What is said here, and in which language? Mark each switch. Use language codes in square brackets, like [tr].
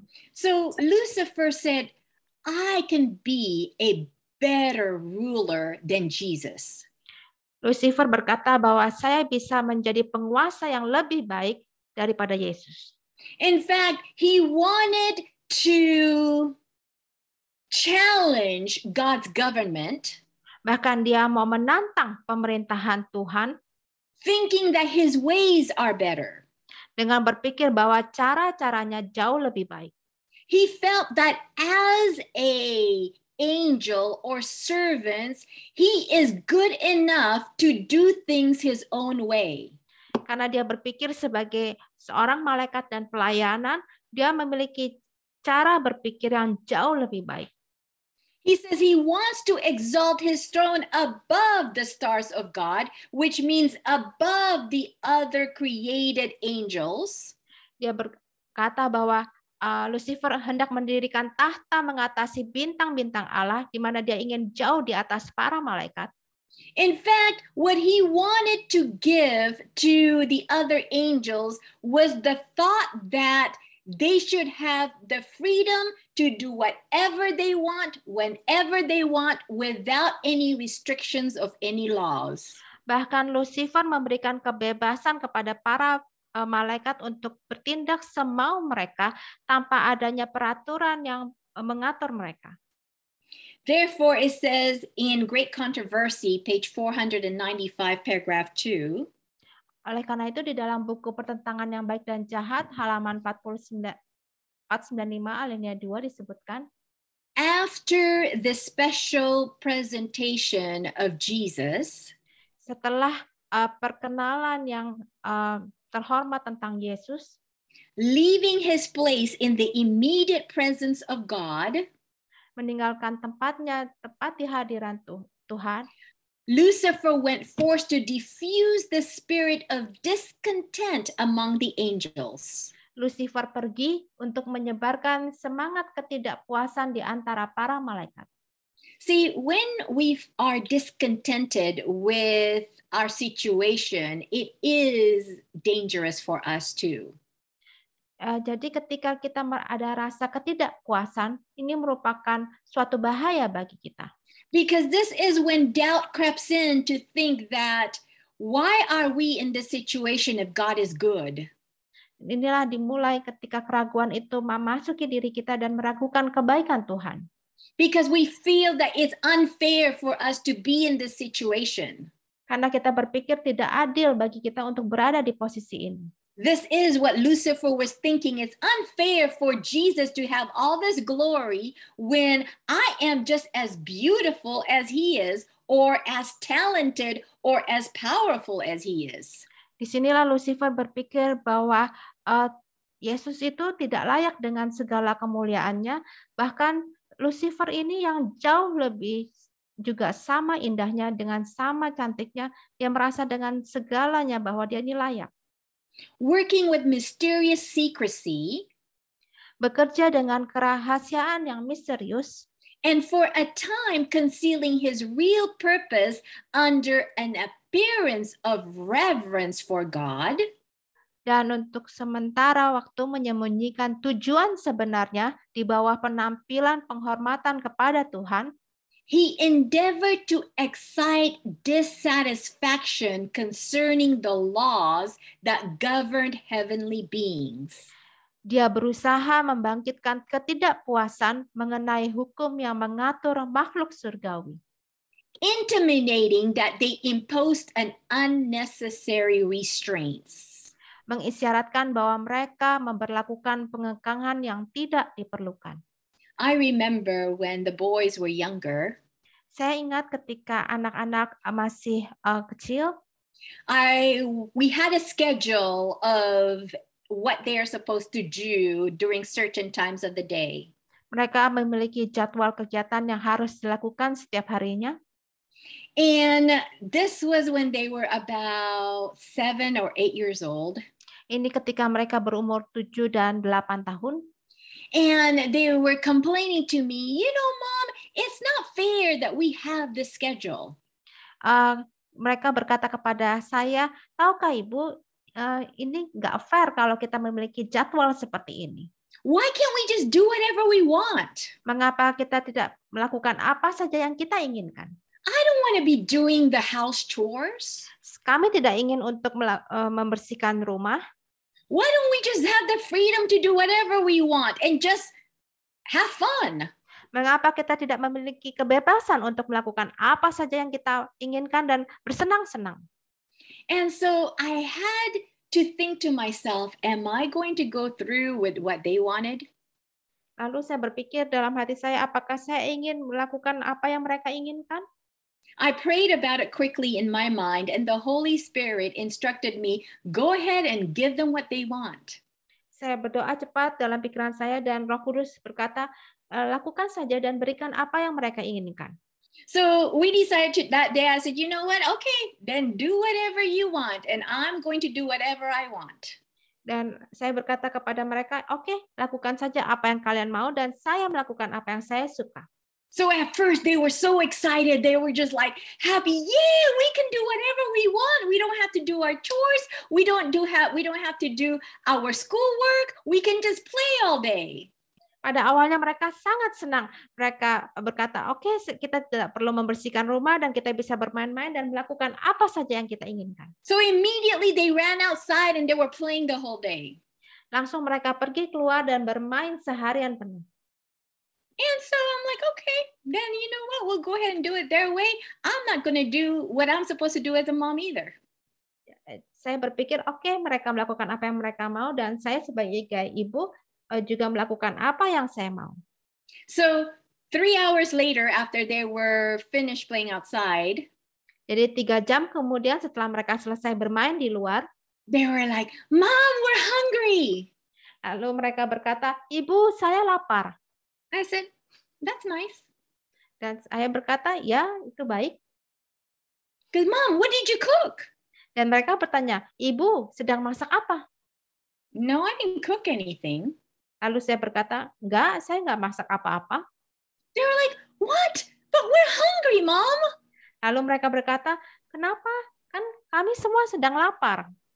[en] So Lucifer said, I can be a better ruler than Jesus. [id] Lucifer berkata bahwa saya bisa menjadi penguasa yang lebih baik daripada Yesus. [en] In fact, he wanted to challenge God's government. [id] Bahkan dia mau menantang pemerintahan Tuhan, [en] thinking that his ways are better. [id] Dengan berpikir bahwa cara-caranya jauh lebih baik. [en] He felt that as a angel or servants, he is good enough to do things his own way. [id] Karena dia berpikir sebagai seorang malaikat dan pelayanan, dia memiliki cara berpikir yang jauh lebih baik. [en] He says he wants to exalt his throne above the stars of God, which means above the other created angels. [id] Dia berkata bahwa Lucifer hendak mendirikan tahta mengatasi bintang-bintang Allah, di mana dia ingin jauh di atas para malaikat. [en] In fact, what he wanted to give to the other angels was the thought that they should have the freedom to do whatever they want, whenever they want, without any restrictions of any laws. [id] Bahkan Lucifer memberikan kebebasan kepada para malaikat untuk bertindak semau mereka tanpa adanya peraturan yang mengatur mereka. [en] Therefore, it says in Great Controversy, page 495, paragraph 2, [id] oleh karena itu di dalam buku Pertentangan yang Baik dan Jahat halaman 495 alinea 2 disebutkan, [en] after the special presentation of Jesus, [id] setelah perkenalan yang terhormat tentang Yesus, [en] leaving his place in the immediate presence of God, [id] meninggalkan tempatnya tepat di hadiran Tuhan, [en] Lucifer went forth to diffuse the spirit of discontent among the angels. [id] Lucifer pergi untuk menyebarkan semangat ketidakpuasan di antara para malaikat. [en] See, when we are discontented with our situation, it is dangerous for us too. [id] Jadi ketika kita ada rasa ketidakpuasan, ini merupakan suatu bahaya bagi kita. [en] Because this is when doubt creeps in to think that, why are we in this situation if God is good? [id] Inilah dimulai ketika keraguan itu memasuki diri kita dan meragukan kebaikan Tuhan. [en] Because we feel that it's unfair for us to be in this situation. [id] Karena kita berpikir tidak adil bagi kita untuk berada di posisi ini. [en] This is what Lucifer was thinking. It's unfair for Jesus to have all this glory when I am just as beautiful as he is, or as talented, or as powerful as he is. [id] Disinilah Lucifer berpikir bahwa Yesus itu tidak layak dengan segala kemuliaannya, bahkan Lucifer ini yang jauh lebih juga sama indahnya, dengan sama cantiknya, dia merasa dengan segalanya bahwa dia ini layak. [en] Working with mysterious secrecy, [id] bekerja dengan kerahasiaan yang misterius, [en] and for a time concealing his real purpose under an appearance of reverence for God, [id] dan untuk sementara waktu menyembunyikan tujuan sebenarnya di bawah penampilan penghormatan kepada Tuhan, [en] he endeavored to excite dissatisfaction concerning the laws that governed heavenly beings. [id] Dia berusaha membangkitkan ketidakpuasan mengenai hukum yang mengatur makhluk surgawi, [en] intimating that they imposed an unnecessary restraints. [id] mengisyaratkan bahwa mereka memberlakukan pengekangan yang tidak diperlukan. [en] I remember when the boys were younger, [id] saya ingat ketika anak-anak masih kecil, [en] we had a schedule of what they are supposed to do during certain times of the day. [id] Mereka memiliki jadwal kegiatan yang harus dilakukan setiap harinya. [en] And this was when they were about 7 or 8 years old. [id] Ini ketika mereka berumur 7 dan 8 tahun. [en] And they were complaining to me, you know, Mom, it's not fair that we have this schedule. [id] Mereka berkata kepada saya, tahukah Ibu, ini nggak fair kalau kita memiliki jadwal seperti ini. [en] Why can't we just do whatever we want? [id] Mengapa kita tidak melakukan apa saja yang kita inginkan? [en] I don't want to be doing the house chores. [id] Kami tidak ingin untuk membersihkan rumah. [en] Why don't we just have the freedom to do whatever we want and just have fun? [id] Mengapa kita tidak memiliki kebebasan untuk melakukan apa saja yang kita inginkan dan bersenang-senang? [en] And so I had to think to myself, am I going to go through with what they wanted? [id] Lalu saya berpikir dalam hati saya, apakah saya ingin melakukan apa yang mereka inginkan? [en] I prayed about it quickly in my mind, and the Holy Spirit instructed me, go ahead and give them what they want. [id] Saya berdoa cepat dalam pikiran saya dan Roh Kudus berkata, lakukan saja dan berikan apa yang mereka inginkan. [en] So we decided to, that day I said, you know what? Okay, then do whatever you want and I'm going to do whatever I want. [id] Dan saya berkata kepada mereka, oke, lakukan saja apa yang kalian mau dan saya melakukan apa yang saya suka. [en] So at first they were so excited. They were just like happy. Yeah, we can do whatever we want. We don't have to do our chores. We don't have to do our schoolwork. We can just play all day. [id] Pada awalnya mereka sangat senang. Mereka berkata, oke, kita tidak perlu membersihkan rumah dan kita bisa bermain-main dan melakukan apa saja yang kita inginkan. [en] So immediately they ran outside and they were playing the whole day. [id] Langsung mereka pergi keluar dan bermain seharian penuh. [en] And so I'm like, okay, then you know what? We'll go ahead and do it their way. I'm not going to do what I'm supposed to do as a mom either. [id] Saya berpikir, oke, mereka melakukan apa yang mereka mau dan saya sebagai ibu juga melakukan apa yang saya mau. [en] So 3 hours later, after they were finished playing outside, [id] jadi 3 jam kemudian setelah mereka selesai bermain di luar, [en] they were like, Mom, we're hungry. [id] Lalu mereka berkata, Ibu, saya lapar. [en] I said, that's nice. [id] Dan saya berkata, ya, itu baik. [en] Because Mom, what did you cook? [id] Dan mereka bertanya, Ibu, sedang masak apa? [en] No, I didn't cook anything. [id] Lalu saya berkata, enggak, saya enggak masak apa-apa. [en] They were like, what? But we're hungry, Mom. [id] Lalu mereka berkata, kenapa? Kan kami semua sedang lapar.